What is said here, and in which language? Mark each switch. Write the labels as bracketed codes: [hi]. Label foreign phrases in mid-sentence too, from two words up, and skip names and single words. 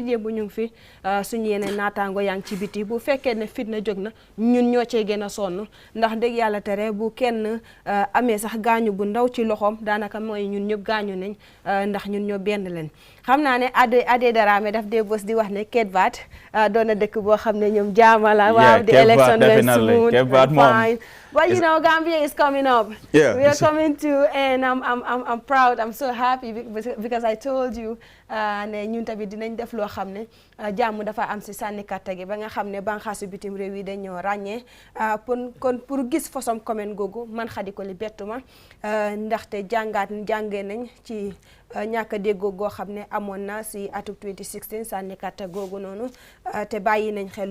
[wo] démb bu ñu ngi fi suñu yeneen naataango yaa ngi ci biti bu fekkee ne fitna jóg na ñun ñoo cee gën a sonn ndax dëgg yàlla tere bu kenn amee sax gaañu bu ndaw ci loxoom daanaka mooy ñun ñëpp gaañu nañ ndax ñun ñoo benn leen xam naa ne Adé Darame daf dee bës di wax ne Ketbat doon na dëkk boo xam ne ñoom jaamala waaw [en] the election went smooth and fine but you know Gambia is coming up we are coming to and I'm proud I'm so happy because I told you [wo] ne ñun tamit dinañ def loo xam ne jàmm dafa am si sànni katta gi ba nga xam ne banxaasu bitim réew yi dañoo ràññee kon pour gis [fr] façon commune [wo] googu man Khady Colley bettuma ndaxte jàngee nañ ci ñàkk a déggoo goo xam ne amoon na si atub 2016 sànni katta googu noonu te bàyyi nañ xel